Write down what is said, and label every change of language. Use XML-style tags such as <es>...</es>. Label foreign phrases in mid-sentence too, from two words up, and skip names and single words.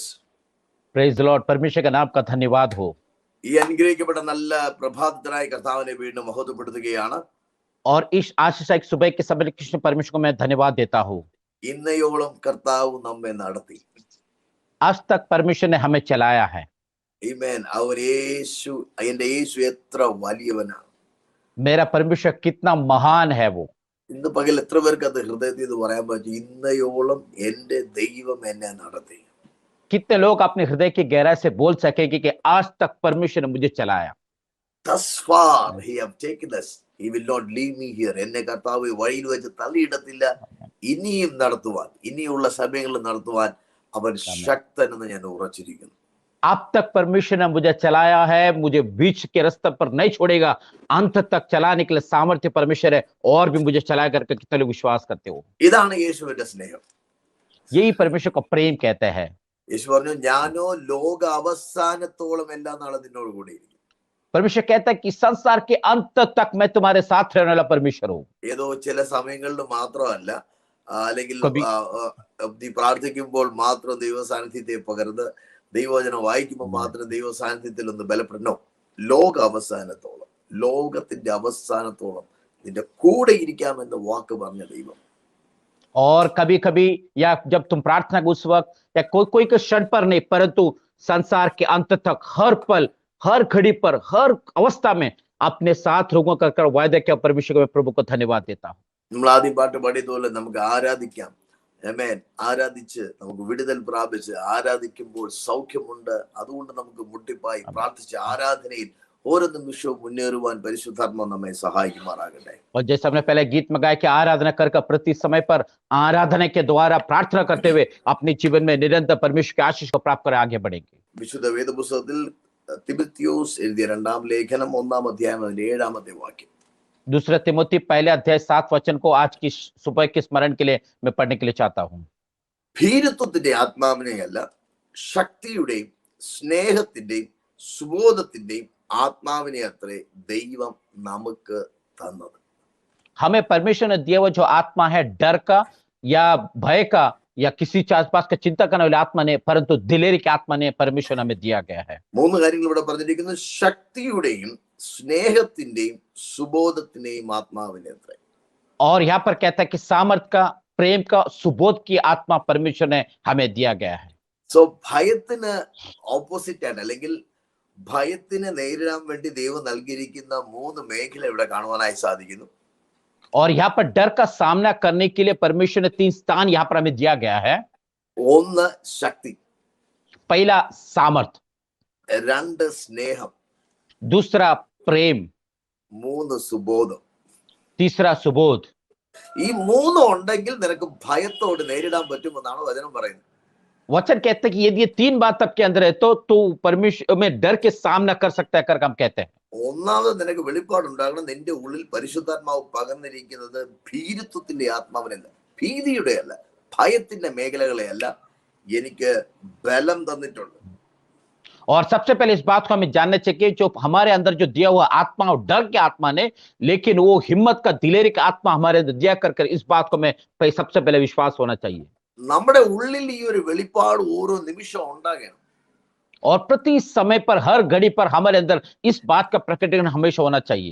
<en>praise the Lord.</en> <hi>परमेश्वर का नाम का धन्यवाद हो.</hi> <ml>ഈ അനുഗ്രഹിക്കപ്പെട്ട നല്ല പ്രഭാതത്തിനായി കർത്താവിനെ വീണ്ടും മഹത്വപ്പെടുത്തുകയാണ്.</ml> <hi>और इस आशीषित सुबह के समय कृष्ण परमेश्वर को मैं धन्यवाद देता हूँ.</hi> <ml>ഇന്നയോളം കർത്താവ് നമ്മെ നടത്തി.</ml> <hi>आज तक परमेश्वर ने हमें चलाया है.</hi> <ml>Amen. അവൻ യേശു, എന്റെ യേശു എത്ര വലിയവനാണ്.</ml> <hi>मेरा परमेश्वर कितना महान है वो।</hi> <ml>ഇന്ന് പകൽ എത്ര പേർക്ക് അത് ഹൃദയത്തിൽ ഇത് പറയാൻ പറ്റും? ഇന്നയോളം എന്റെ ദൈവം എന്നെ നടത്തി.</ml> <hi>कितने लोग अपने हृदय की गहराई से बोल सकेंगे कि आज तक परमेश्वर ने मुझे चलाया।</hi> <en>Thus far he have taken us. He will not leave me here.</en> <ml>എന്നെ കർത്താവ് വഴിയിൽ വെച്ച് തള്ളിയിടത്തില്ല. ഇനിയും നടത്തുവാൻ, ഇനിയുള്ള സമയങ്ങളിൽ നടത്തുവാൻ അവൻ ശക്തനെന്ന് ഞാൻ ഉറച്ചിരിക്കുന്നു.</ml> <hi>अब तक परमेश्वर ने मुझे चलाया है, मुझे बीच के रास्ते पर नहीं छोड़ेगा, अंत तक चलाने के लिए सामर्थ्य परमेश्वर है और भी मुझे चलाया करके कितने लोग विश्वास करते हो।</hi> <ml>ഇതാണ് യേശുവിന്റെ സ്നേഹം.</ml> <hi>यही परमेश्वर को प्रेम कहते हैं।</hi> <ml>യേശു പറഞ്ഞു, ഞാനോ ലോക അവസാനത്തോളം എല്ലാ നാളും നിന്നോട് കൂടെ ഇരിക്കും.</ml> <hi>परमेश्वर कहता है कि संसार के अंत तक मैं तुम्हारे साथ रहने वाला परमेश्वर हूँ।</hi> <ml>ഏതോ ചില സമയങ്ങളിൽ മാത്രമല്ല, അല്ലെങ്കിൽ കബി- നീ പ്രാർത്ഥിക്കുമ്പോൾ മാത്രം ദൈവ സാന്നിധ്യത്തെ പകർന്ന് ദൈവവചനം വായിക്കുമ്പോൾ മാത്രം ദൈവ സാന്നിധ്യത്തിൽ ഒന്ന് ബലപ്പെടണോ. ലോക അവസാനത്തോളം, ലോകത്തിന്റെ അവസാനത്തോളം നിന്റെ കൂടെ ഇരിക്കാമെന്ന് വാക്ക് പറഞ്ഞ ദൈവം.</ml> <hi>और कभी कभी या जब तुम प्रार्थना उस वक्त या कोई के क्षण पर नहीं, परंतु संसार के अंत तक हर पल, हर घड़ी पर, हर अवस्था में अपने साथ लोगों का कर वायदा किया। परमेश्वर को मैं प्रभु को धन्यवाद देता हूँ।</hi> <ml>നമ്മൾ ആദ്യം പാട്ട് പാടിയതുപോലെ നമുക്ക് ആരാധിക്കാം. ആമേൻ. ആരാധിച്ച് നമുക്ക് വിടുതൽ പ്രാപിച്ച് ആരാധിക്കുമ്പോൾ സൗഖ്യമുണ്ട്. അതുകൊണ്ട് നമുക്ക് മുട്ടിപ്പായി പ്രാർത്ഥിച്ച് ആരാധനയിൽ ഓരോ നിമിഷവും മുന്നേറുവാൻ പരിശുദ്ധാത്മാവ് നമ്മെ സഹായിക്കുമാറാകട്ടെ.</ml> <hi>और जैसे हमने पहले गीत में गाया कि आराधना कर प्रति समय पर आराधना के द्वारा प्रार्थना करते हुए अपने जीवन में निरंतर परमेश्वर की आशीष को प्राप्त कर आगे बढ़ेंगे।</hi> <ml>വിശുദ്ധ വേദപുസ്തകത്തിൽ തിമോത്തിയോസ് എഴുതിയ 2-ാം ലേഖനം 1-ാം അധ്യായം 7-ാമത്തെ വാക്യം.</ml> <hi>दूसरा तिमोथी पहले अध्याय 7 वचन को आज की सुबह के स्मरण के लिए मैं पढ़ने के लिए चाहता हूँ।</hi> <ml>ഭീരുത്വത്തിന്റെ ആത്മാവിനെയല്ല, ശക്തിയുടെയും സ്നേഹത്തിന്റെയും സുബോധത്തിന്റെയും ആത്മാവിനെ അത്രേ ദൈവം നമുക്ക് തന്നത്.</ml> <hi>हमें परमेश्वर ने दिया हुआ जो आत्मा है, डर का या भय का या किसी आसपास का चिंता करने वाली आत्मा ने, परंतु दिलेरी की आत्मा ने परमेश्वर ने हमें दिया गया है।</hi> <ml>3 കാര്യങ്ങൾ ഇവിടെ പറഞ്ഞിരിക്കുന്നു. ശക്തിയുടെയും സ്നേഹത്തിന്റെയും സുബോധത്തിന്റെയും ആത്മാവിനെ അത്രേ.</ml> <hi>और यहाँ पर कहता है कि सामर्थ का, प्रेम का, सुबोध की आत्मा परमेश्वर ने हमें दिया गया है।</hi> <ml>സോ ഭയത്തിന് ഓപ്പോസിറ്റ് ആണ്, അല്ലെങ്കിൽ ഭയത്തിനെ നേരിടാൻ വേണ്ടി ദൈവം നൽകിയിരിക്കുന്ന 3 മേഖല ഇവിടെ കാണുവാനായി സാധിക്കുന്നു.</ml> <hi>और यहाँ पर डर का सामना करने के लिए परमेश्वर ने 3 स्थान यहाँ पर हमें दिया गया है।</hi> <ml>1 ശക്തി,</ml> <hi>पहला सामर्थ,</hi> <ml>2 സ്നേഹം,</ml> <hi>दूसरा प्रेम,</hi> <ml>3 സുബോധം.</ml> <hi>तीसरा सुबोध।</hi> <ml>ഈ 3 ഉണ്ടെങ്കിൽ നിനക്ക് ഭയത്തോട് നേരിടാൻ പറ്റുമെന്നാണ് വചനം പറയുന്നത്.</ml> <hi>वचन कहते हैं कि यदि ये 3 बात आपके अंदर है तो तू परमेश्वर में डर के सामना कर सकता है, कर हम कहते हैं।</hi> <ml>ഒന്നാമത് നിനക്ക് വെളിപ്പാടുണ്ടാകണം. നിന്റെ ഉള്ളിൽ പരിശുദ്ധാത്മാവ് പകർന്നിരിക്കുന്നത് ഭീരുത്വത്തിന്റെ ആത്മാവിനല്ല, ഭീതിയുടെ അല്ല, ഭയത്തിന്റെ മേഖലകളെ അല്ല, എനിക്ക് ബലം തന്നിട്ടുണ്ട്.</ml> <hi>और सबसे पहले इस बात को हमें जानना चाहिए जो हमारे अंदर जो दिया हुआ आत्मा और डर के आत्मा ने, लेकिन वो हिम्मत का, दिलेरी का आत्मा हमारे अंदर दिया कर इस बात को मैं सबसे पहले विश्वास होना चाहिए।</hi> <ml>നമ്മുടെ ഉള്ളിൽ ഈ ഒരു വെളിപ്പാട് ഓരോ നിമിഷം ഉണ്ടാകണം.</ml> <hi>और प्रति समय पर, हर घड़ी पर हमारे अंदर इस बात का प्रकटीकरण हमेशा होना चाहिए।</hi>